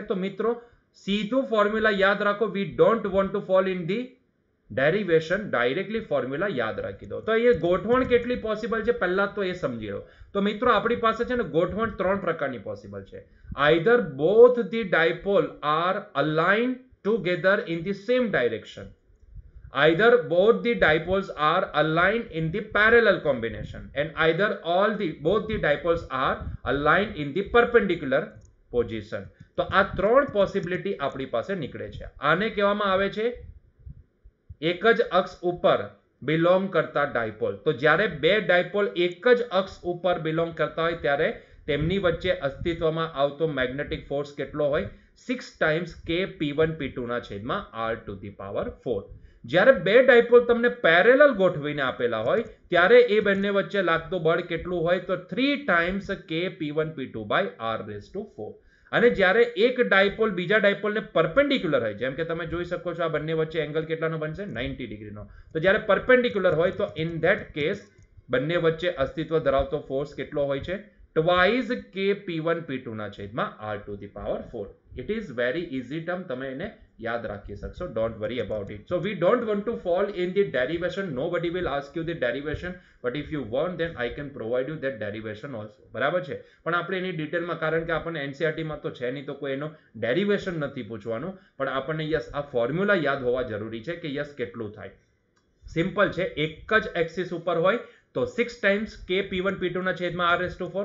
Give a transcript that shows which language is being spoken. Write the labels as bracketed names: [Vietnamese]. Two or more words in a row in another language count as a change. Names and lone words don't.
[Gujarati] તો મિત્રો સીધું ફોર્મ્યુલા યાદ રાખો. [English] we don't want to fall in the derivation, [Gujarati] ડાયરેક્ટલી ફોર્મ્યુલા યાદ રાખી દો. તો એ ગોઠવણ કેટલી પોસિબલ છે પહેલા તો એ સમજી લો. તો મિત્રો આપણી પાસે છે ને ગોઠવણ 3 પ્રકારની પોસિબલ છે. [English] either both the dipole are aligned together in the same direction, either both the dipoles are aligned in the parallel combination, and either both the dipoles are aligned in the perpendicular position. [Gujarati] તો આ 3 પોસિબિલિટી આપણી પાસે નીકળે છે. આને કહેવામાં આવે છે એક જ અક્ષ ઉપર બિલોંગ કરતા ડાયપોલ. તો જ્યારે બે ડાયપોલ એક જ અક્ષ ઉપર બિલોંગ કરતા હોય ત્યારે તેમની વચ્ચે અસ્તિત્વમાં આવતો [English] magnetic force [Gujarati] કેટલો હોય? [English] 6 times k p1 p2 [Gujarati] ના છેદમાં [English] r to the power 4. [Gujarati] જ્યારે બે ડાયપોલ તમને પેરેલલ ગોઠવીને આપેલા હોય ત્યારે એ બંને વચ્ચે લાગતું બળ કેટલું હોય? [English] તો 3 times k p1 p2 by r raised to 4. [Gujarati] અને જ્યારે એક ડાયપોલ બીજા ડાયપોલને પરપેન્ડિક્યુલર હોય, જેમ કે તમે જોઈ શકો છો આ બંને વચ્ચે એંગલ કેટલાનો બનશે? 90 ડિગ્રીનો. તો જ્યારે પરપેન્ડિક્યુલર હોય તો [English] in that case [Gujarati] બંને વચ્ચે અસ્તિત્વ ધરાવતો ફોર્સ કેટલો હોય છે? [English] twice k p1 p2 [Gujarati] ના છેદમાં [English] r to the power 4. It is very easy term, [Gujarati] તમે એને યાદ રાખી શકશો. [English] Don't worry about it. So we don't want to fall in the derivation. Nobody will ask you the derivation, but if you want then I can provide you that derivation also. [Gujarati] બરાબર છે? પણ આપણે એની ડિટેલમાં, કારણ કે આપણને એનસીઆરટીમાં તો છે નહીં તો કોઈ એનો ડેરિવેશન નથી પૂછવાનું, પણ આપણને યસ આ ફોર્મ્યુલા યાદ હોવા જરૂરી છે કે યસ કેટલું થાય. સિમ્પલ છે. એક જ એક્સિસ ઉપર હોય તો 6 [English] times k p1 p2 [Gujarati] ના છેદમાં [English] r raised to 4.